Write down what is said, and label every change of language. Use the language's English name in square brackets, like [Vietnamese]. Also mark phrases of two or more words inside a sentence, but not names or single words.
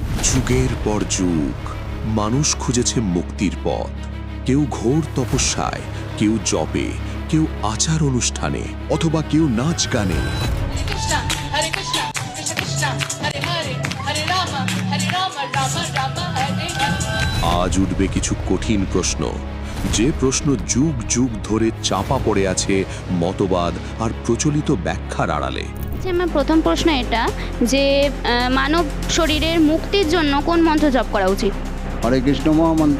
[Bangla] যুগের পর যুগ মানুষ খুঁজেছে মুক্তির পথ, কেউ ঘোর তপস্যায়, কেউ জপে, কেউ আচার অনুষ্ঠানে, অথবা কেউ নাচ গানে। [Sanskrit] कृष्ण हरे कृष्ण कृष्ण कृष्ण हरे हरे हरे राम हरे राम राम राम हरे हरे. [Bangla] আজ উঠবে কিছু কঠিন প্রশ্ন, যে প্রশ্ন যুগ যুগ ধরে চাপা পড়ে আছে মতবাদ আর প্রচলিত ব্যাখ্যার আড়ালে। আমার প্রথম প্রশ্ন এটা যে মানব শরীরের মুক্তির জন্য কোন মন্ত্র জপ করা উচিত? হরে কৃষ্ণ মহামন্ত্র।